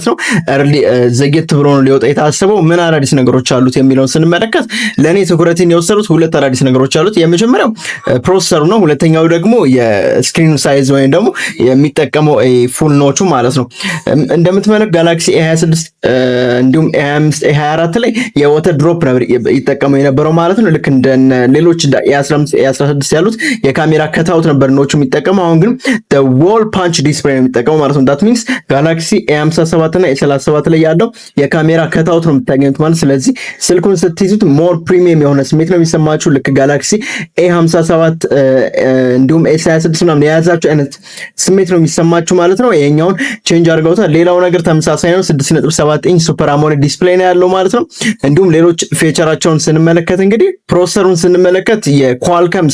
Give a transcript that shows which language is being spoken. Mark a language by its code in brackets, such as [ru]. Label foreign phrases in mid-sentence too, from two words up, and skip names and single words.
[am] ነው። እርሊ ዘግየት ብሎ ነው ሊወጣ የታሰበው። ምን አዳዲስ ነገሮች አሉት የሚለውን ስንመለከት ለኔ ትኩረትን የወሰዱት ሁለት አዳዲስ ነገሮች አሉት። የመጀመሪያው ፕሮሰሰሩ ነው። ሁለተኛው ደግሞ [en] screen size [am] ወይም ደግሞ የሚጠቀመው [en] full notch [am] ማለት ነው። እንደምትመለከቱት ጋላክሲ A26 እንዲሁም A25 A24 ላይ [en] water drop [am] ነበር ይጠቀሙ የነበረው ማለት ነው። ልክ እንደ ሌሎች A15 A16 ያሉት የካሜራ ከታውት ነበር ኖቹ የሚጠቀሙ። አሁን ግን [en] the wall punch display [am] ነው የሚጠቀሙ ማለት ነው። [en] that means [am] ጋላክሲ A57 እና A37 ላይ ያለው የካሜራ ከታውት ነው የምታገኙት ማለት። ስለዚህ ስልኩን ስትይዙት [en] more premium [am] የሆነ ስሜት ነው የሚሰማችሁ። ልክ ጋላክሲ A57 እንዲሁም A26 ምናምን የያዛችሁ አይነት ስሜት ነው የሚሰማችሁ ማለት ነው። ይሄኛውን ቼንጅ አድርገውታል። ሌላው ነገር ተመሳሳይ ነው። [en] 6.7 inch super AMOLED display [am] ነው ያለው ማለት ነው። እንዲሁም ሌሎች ፊቸራቸውን ስንመለከት እንግዲህ ፕሮሰሰሩን ስንመለከት የኳልከም